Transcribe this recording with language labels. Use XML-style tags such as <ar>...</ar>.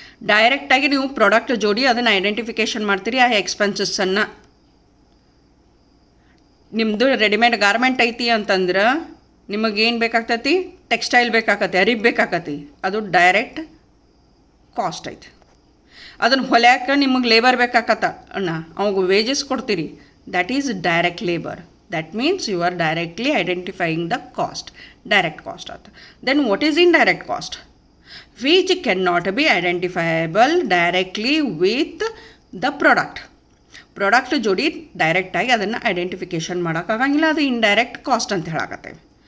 <kn>ಡೈರೆಕ್ಟಾಗಿ ನೀವು ಪ್ರಾಡಕ್ಟ್ ಜೋಡಿ ಅದನ್ನು ಐಡೆಂಟಿಫಿಕೇಷನ್ ಮಾಡ್ತೀರಿ. ಆ ಎಕ್ಸ್ಪೆನ್ಸಸ್ಸನ್ನು ನಿಮ್ಮದು ರೆಡಿಮೇಡ್ ಗಾರ್ಮೆಂಟ್ ಐತಿ ಅಂತಂದ್ರೆ ನಿಮಗೇನು ಬೇಕಾಗ್ತೈತಿ? ಟೆಕ್ಸ್ಟೈಲ್ ಬೇಕಾಗತ್ತೆ, ಅರಿಬ್ ಬೇಕಾಗತ್ತೆ. ಅದು ಡೈರೆಕ್ಟ್ ಕಾಸ್ಟ್ ಐತಿ. ಅದನ್ನು ಹೊಲ್ಯಾಕೆ ನಿಮಗೆ ಲೇಬರ್ ಬೇಕಾಗತ್ತ ಅಣ್ಣ, ಅವಾಗ ವೇಜಸ್ ಕೊಡ್ತೀರಿ.</kn> <en>That is direct labour. That means you are directly identifying the cost, direct cost. Then what is indirect cost? Which cannot be identifiable directly with</en> <kn>the product ಜೋಡಿ ಡೈರೆಕ್ಟಾಗಿ ಅದನ್ನು identification ಮಾಡೋಕ್ಕಾಗಂಗಿಲ್ಲ, ಅದು ಇಂಡೈರೆಕ್ಟ್ ಕಾಸ್ಟ್ ಅಂತ ಹೇಳಾಕತ್ತೇವೆ.</kn>